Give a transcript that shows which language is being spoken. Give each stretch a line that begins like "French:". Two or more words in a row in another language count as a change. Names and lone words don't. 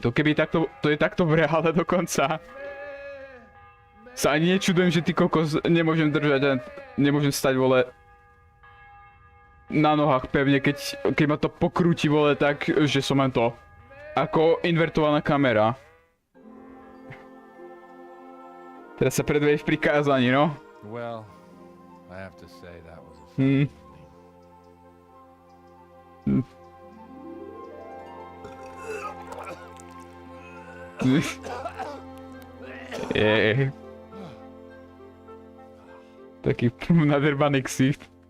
Slovak: To keby takto, to je takto v reále dokonca. Sa ani nečudujem, že ty kokos nemôžem držať a nemôžem stať, vole, na nohách pevne, keď ma to pokrúti, vole, tak, že som len to. Ako invertovaná kamera. Teraz sa predvedeš pri kázaní, no?
English: Well, I have to say that was a
Slovak: Taký nadrbaný ksicht.